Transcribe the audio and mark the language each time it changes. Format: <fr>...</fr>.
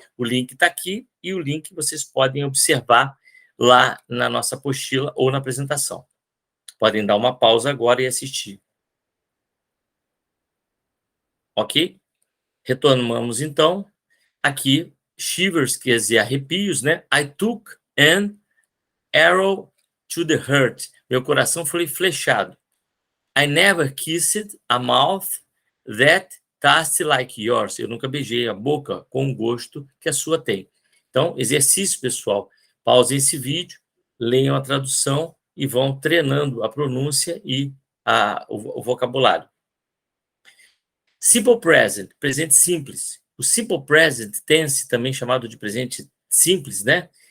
<pt>O link está aqui, e o link vocês podem observar lá na nossa apostila ou na apresentação. Podem dar uma pausa agora e assistir. Ok? Retomamos, então, aqui, shivers, quer dizer arrepios, né?</pt> <en>I took an arrow to the heart.</en> <pt>Meu coração foi flechado.</pt> <en>I never kissed a mouth that tastes like yours.</en> <pt>Eu nunca beijei a boca com o gosto que a sua tem. Então, exercício, pessoal. Pausem esse vídeo, leiam a tradução e vão treinando a pronúncia e o vocabulário. Simple present, presente simples. O simple present tense, também chamado de presente simples, né?</pt>